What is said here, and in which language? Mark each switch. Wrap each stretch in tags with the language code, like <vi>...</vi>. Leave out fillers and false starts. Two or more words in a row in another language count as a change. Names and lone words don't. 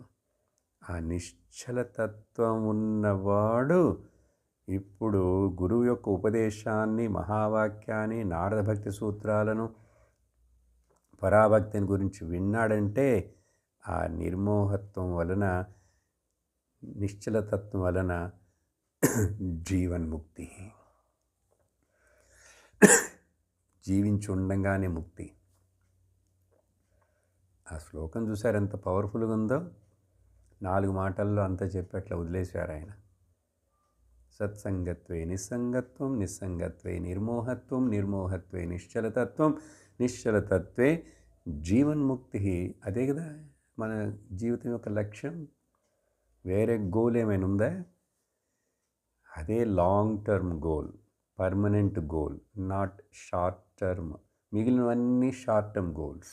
<te>ఆ నిశ్చలతత్వం ఉన్నవాడు ఇప్పుడు గురువు యొక్క ఉపదేశాన్ని, మహావాక్యాన్ని, నారద భక్తి సూత్రాలను, పరాభక్తిని గురించి విన్నాడంటే ఆ నిర్మోహత్వం వలన, నిశ్చలతత్వం వలన జీవన్ముక్తి, జీవించి ఉండంగానే ముక్తి. ఆ శ్లోకం చూసారు ఎంత పవర్ఫుల్గా ఉందో? 4 మాటల్లో అంతా చెప్పి అట్లా వదిలేశారు ఆయన.</te> <sa>సత్సంగత్వే నిస్సంగత్వం, నిస్సంగత్వే నిర్మోహత్వం, నిర్మోహత్వే నిశ్చలతత్వం, నిశ్చలతత్వే జీవన్ముక్తి.</sa> <te>అదే కదా మన జీవితం యొక్క లక్ష్యం. వేరే గోల్ ఏమైనా ఉందా?</te> <en>అదే long term goal, permanent goal, not short term.</en> <te>మిగిలినవన్నీ</te> <en>short term goals.</en>